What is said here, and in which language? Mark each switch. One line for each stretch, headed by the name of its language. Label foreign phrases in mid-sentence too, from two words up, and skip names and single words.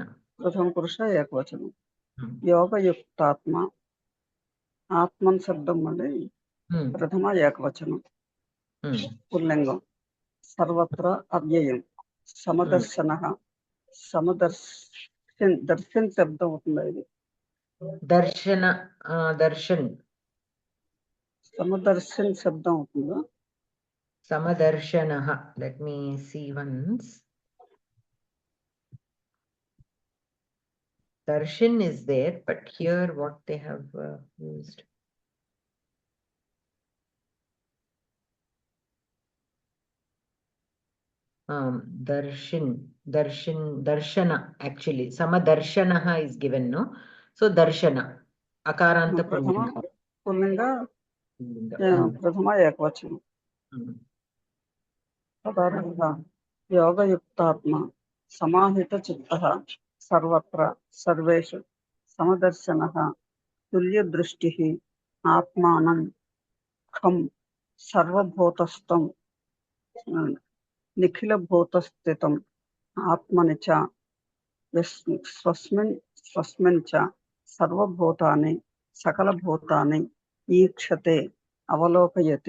Sanskrit: प्रथम पुरुष एकवचनं. योगयुक्तात्मा आत्मन शब्दं वदे प्रथम एकवचनं पुल्लिंगं. सर्वत्र अव्ययं समदर्शनः दर्शन शब्दం
Telugu: అవుతుంది ఇది. దర్శన్ సమదర్శన్ శబ్దం అవుతుందా?
English: Samadarshanaha. Let me see once. Darshan is there, but here what they have used. Darshana actually. Samadarshanaha is given, no? So darshana.
Sanskrit: अकारान्त पुंलिङ्ग. ప్రథమ ఏకవచనం. తదార్థంగా యోగయుక్తాత్మ సమాహిత చిత్తః సర్వత్ర సర్వేషు సమదర్శనః తుల్యదృష్టిః ఆత్మానం ఖం సర్వభూతస్థం నిఖిలభూతస్థితం ఆత్మని చ స్వస్మిన్ చ సర్వభూతాని సకలభూతాని ఈక్షతే అవలోకయతి.